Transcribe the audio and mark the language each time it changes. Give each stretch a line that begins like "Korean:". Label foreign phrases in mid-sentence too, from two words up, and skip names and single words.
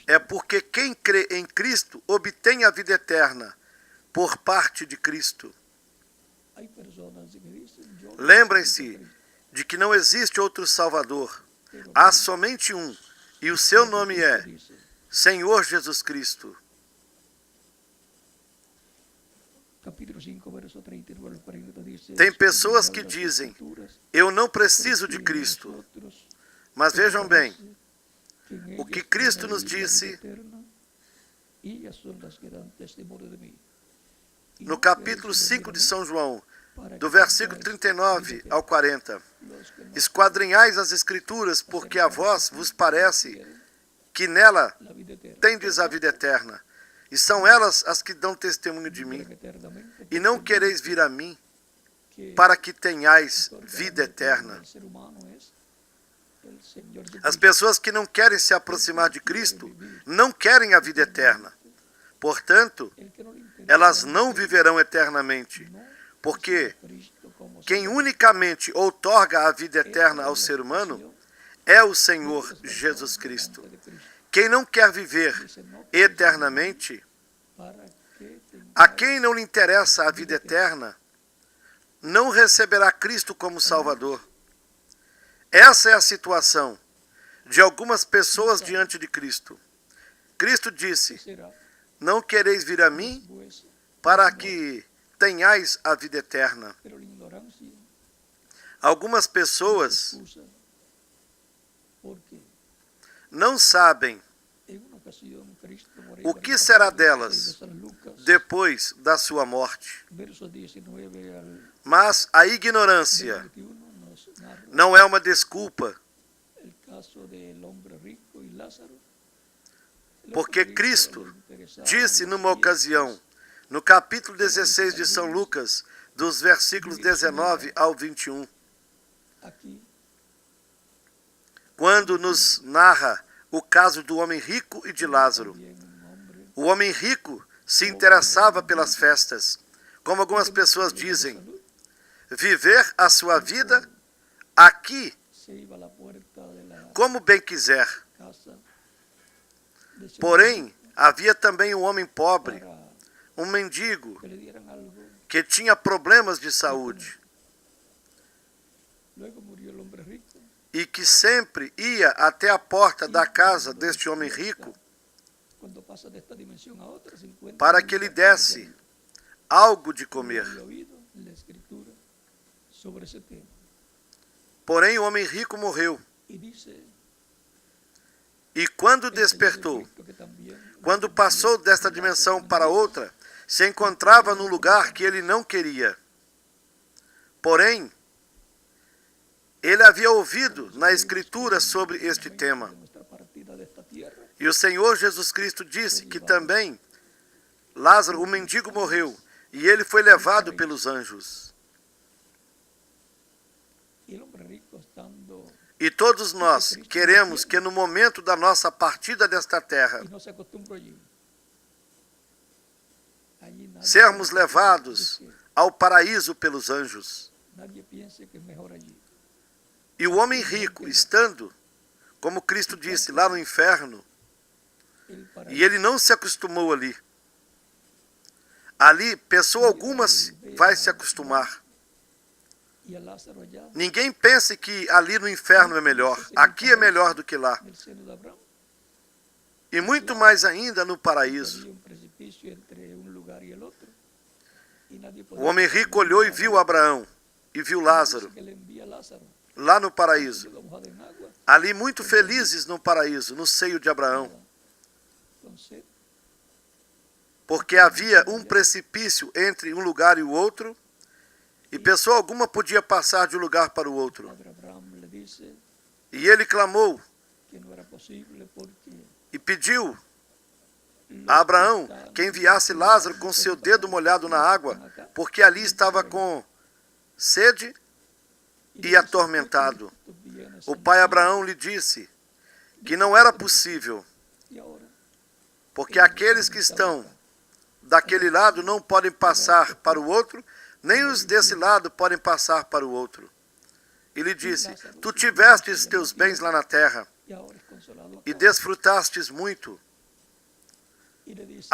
Portuguese: É porque quem crê em Cristo obtém a vida eterna por parte de Cristo.
Spanish: Hay personas que dicen, yo
Portuguese: Lembrem-se
Spanish: necesito Cristo,
Portuguese: de que não existe outro Salvador.
Spanish: pero
Portuguese: Há somente um, e o seu nome Cristo é
Spanish: dice,
Portuguese: Senhor Jesus Cristo.
Spanish: capítulo 5, verso 39 al 40 dice,
Portuguese: Tem pessoas
Spanish: "Escudriñad
Portuguese: que
Spanish: las
Portuguese: dizem,
Spanish: Escrituras,
Portuguese: eu não preciso de
Spanish: porque en
Portuguese: Cristo.
Spanish: vosotros
Portuguese: Mas vejam bem,
Spanish: que en
Portuguese: o que
Spanish: ellas
Portuguese: Cristo
Spanish: tenéis
Portuguese: nos
Spanish: la vida
Portuguese: disse
Spanish: eterna, y ellas son las que dan testimonio de mí. Y no
Portuguese: no capítulo
Spanish: queréis
Portuguese: 5
Spanish: venir
Portuguese: de
Spanish: a mí
Portuguese: São João,
Spanish: para
Portuguese: do
Spanish: que
Portuguese: versículo
Spanish: tengáis
Portuguese: 39
Spanish: vida eterna.
Portuguese: ao 40.
Spanish: Los que no
Portuguese: Esquadrinhais as Escrituras, porque a vós vos parece
Spanish: quieren
Portuguese: que nela
Spanish: la vida eterna,
Portuguese: tendes a vida eterna, e são elas as que dão testemunho de mim.
Spanish: vivirán eternamente,
Portuguese: E não
Spanish: porque
Portuguese: quereis vir a mim,
Spanish: que
Portuguese: para que tenhais
Spanish: otorga la
Portuguese: vida eterna.
Spanish: al ser humano es el Señor
Portuguese: As
Spanish: Jesucristo.
Portuguese: pessoas que não querem se aproximar de Cristo não querem a vida eterna. Portanto,
Spanish: El que no le interesa
Portuguese: elas
Spanish: la
Portuguese: não
Spanish: vida
Portuguese: viverão eternamente,
Spanish: no
Portuguese: porque
Spanish: Cristo como
Portuguese: quem
Spanish: Salvador.
Portuguese: unicamente outorga a vida eterna
Spanish: Esta
Portuguese: ao
Spanish: es la
Portuguese: ser humano
Spanish: expresión
Portuguese: é o
Spanish: de
Portuguese: Senhor
Spanish: las personas
Portuguese: Jesus Cristo.
Spanish: delante de Cristo.
Portuguese: Quem não quer viver
Spanish: Dice, no
Portuguese: eternamente,
Spanish: para que
Portuguese: a
Spanish: tengáis
Portuguese: quem não lhe interessa a vida eterna, não receberá Cristo como Salvador. Essa é a situação de algumas pessoas diante de Cristo. Cristo disse,
Spanish: será
Portuguese: não quereis vir a mim
Spanish: pues,
Portuguese: para que tenhais a vida eterna.
Spanish: pero la ignorancia
Portuguese: Algumas pessoas
Spanish: excusa porque
Portuguese: não sabem
Spanish: en una ocasión Cristo por ahí,
Portuguese: o
Spanish: por
Portuguese: que
Spanish: el
Portuguese: será
Spanish: capítulo 16
Portuguese: delas
Spanish: de San Lucas,
Portuguese: depois da sua morte.
Spanish: verso 19 al
Portuguese: Mas a ignorância
Spanish: 21 nos narra
Portuguese: não é uma desculpa,
Spanish: el caso del hombre rico y Lázaro. El
Portuguese: porque
Spanish: hombre rico
Portuguese: Cristo
Spanish: le interesaba
Portuguese: disse
Spanish: los
Portuguese: numa
Spanish: bienes,
Portuguese: ocasião, no capítulo 16 de São Lucas, dos versículos 19 ao 21,
Spanish: aquí
Portuguese: quando nos narra o caso do homem rico e de Lázaro.
Spanish: también un hombre
Portuguese: O homem rico se interessava pelas festas. Como algumas pessoas dizem,
Spanish: salud,
Portuguese: viver a sua vida aqui
Spanish: se iba a la puerta de la
Portuguese: como bem quiser.
Spanish: casa de su
Portuguese: Porém, havia também um homem pobre,
Spanish: para
Portuguese: um mendigo,
Spanish: que le dieran algo.
Portuguese: que tinha problemas de saúde
Spanish: Luego murió el hombre rico.
Portuguese: e que sempre ia até a porta da casa deste homem rico
Spanish: Cuando pasa de esta dimensión a otra, se encuentra
Portuguese: para
Spanish: en
Portuguese: que
Spanish: un
Portuguese: lhe
Spanish: lugar
Portuguese: desse
Spanish: donde
Portuguese: algo de
Spanish: no
Portuguese: comer.
Spanish: había oído la escritura sobre ese tema.
Portuguese: Porém, o homem rico morreu.
Spanish: Y dice
Portuguese: E quando
Spanish: el Señor
Portuguese: despertou,
Spanish: Jesucristo que también
Portuguese: quando passou desta dimensão para outra, se encontrava num lugar que ele não queria. Porém, ele havia ouvido na Escritura sobre este tema.
Spanish: de nuestra partida de esta tierra,
Portuguese: E o Senhor Jesus Cristo disse que também Lázaro, o mendigo, morreu e ele foi levado pelos anjos.
Spanish: y el hombre rico estando
Portuguese: E todos nós queremos que no momento da nossa partida desta terra,
Spanish: y no se acostumbró allí. Allí nadie
Portuguese: sermos
Spanish: piensa
Portuguese: levados
Spanish: que-
Portuguese: ao paraíso pelos anjos.
Spanish: nadie piense que es mejor allí.
Portuguese: E o homem rico, estando, como Cristo disse, lá no inferno,
Spanish: El paraíso
Portuguese: e ele não se acostumou ali. Ali, pessoa alguma vai se acostumar.
Spanish: y a Lázaro allá
Portuguese: Ninguém pense que ali no inferno é melhor. Aqui é melhor do que lá.
Spanish: en el seno de Abraham.
Portuguese: E muito mais ainda no paraíso.
Spanish: Había un precipicio entre un lugar y el otro. Y nadie
Portuguese: O
Spanish: podía
Portuguese: homem rico olhou e viu Abraão, e viu Lázaro,
Spanish: que le envía a Lázaro,
Portuguese: lá no paraíso.
Spanish: quedó mojado en agua,
Portuguese: Ali muito felizes no paraíso, no seio de Abraão.
Spanish: con sed.
Portuguese: porque havia um precipício entre um lugar e o outro, e pessoa alguma podia passar de um lugar para o outro.
Spanish: Padre Abraham le dice
Portuguese: E ele clamou
Spanish: que no era posible porque
Portuguese: e pediu
Spanish: los
Portuguese: a Abraão
Spanish: que están
Portuguese: que enviasse Lázaro com seu dedo molhado na água, porque ali estava com sede e atormentado. O pai Abraão lhe disse que não era possível,
Spanish: y ahora
Portuguese: porque aqueles que estão daquele lado não podem passar para o outro, nem os desse lado podem passar para o outro. E lhe disse: tu tivestes teus bens lá na terra
Spanish: y ahora es consolado
Portuguese: e
Spanish: acá.
Portuguese: desfrutastes muito.
Spanish: Y le dice,